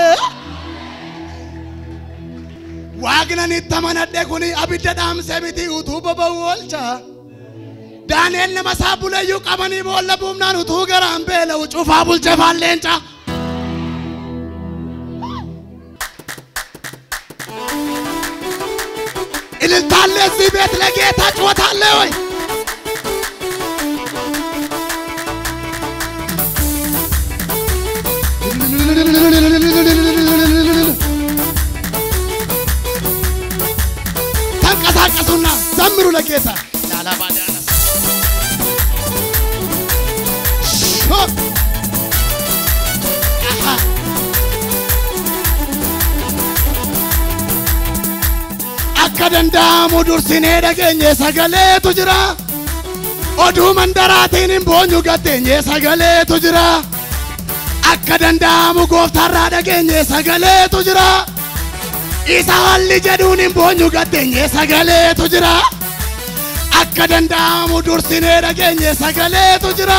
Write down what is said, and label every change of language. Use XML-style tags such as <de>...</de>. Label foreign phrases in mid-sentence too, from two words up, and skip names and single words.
<om>waaqnan itti amanadhe kuni abidda dhaamse miti utuu boba'u oolcha Daaneel nama isaa buleeyyuu qabanii boolla buumnaan utuu garaan beela'u cufaa bulche faalleenca</om> <am>ililtaallee እዚህ ቤት ለጌታ ጩኸታለ ወይ ተንቀሳቀሱና ዘምሩ ለጌታ ላላባዳና</am> <om>akkadandaamu dursinee dhageenye sagaleetu jira oduu mandaraatiin hin boonyu gatteenye sagaleetu jira akkadandaamu gooftaarraa dhageenye sagaleetu jira isa haalli jedhuun hin boonyu gatteenye sagaleetu jira akkadandaamu dursinee dhageenye sagaleetu jira</om>